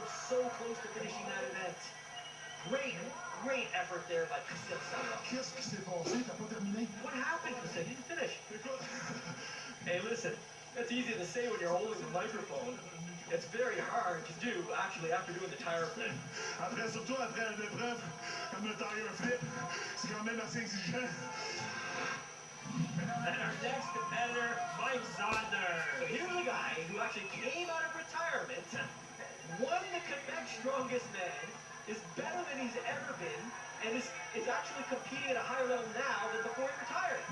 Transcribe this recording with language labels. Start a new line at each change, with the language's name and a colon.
English: So close to finishing that event. Great effort there by Cristiano Savoie.
French: Qu'est-ce qui s'est passé? T'as pas terminé?
English: What happened, Cristiano? You didn't finish. Hey, listen, that's easy to say when you're holding the microphone. It's very hard to do, actually, after doing the tire flip.
French: Surtout après une épreuve comme le tire flip, c'est quand même assez exigeant.
English: And our next competitor, Mike Saunders. So here's a guy who actually came out of retirement, won the Quebec Strongest Man, is better than he's ever been, and is actually competing at a higher level now than before he retired.